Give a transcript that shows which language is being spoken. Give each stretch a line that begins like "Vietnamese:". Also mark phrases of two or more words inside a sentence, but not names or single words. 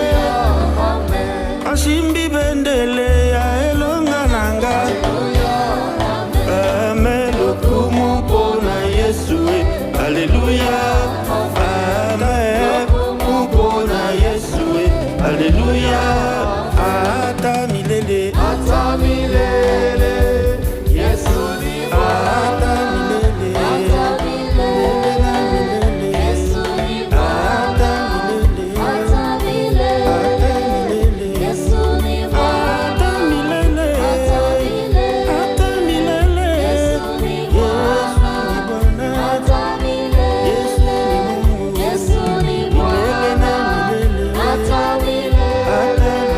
Lingala: Asimbi bendele ya elonga nanga. Amen, lokumu mpona Yesu e. Alleluia. Amen, lokumu mpona Yesu e.
Swahili: Alleluia. Ata milele, Ata milele, Yesu ni ata milele, Ata milele, na milele, Yesu ni ata milele, Ata milele, ata milele, Yesu ni ata milele, ata milele. Yesu ni Yesu ni Bwana, Ata milele, Yesu ni Mungu, Yesu ni milele na milele, Ata milele, ata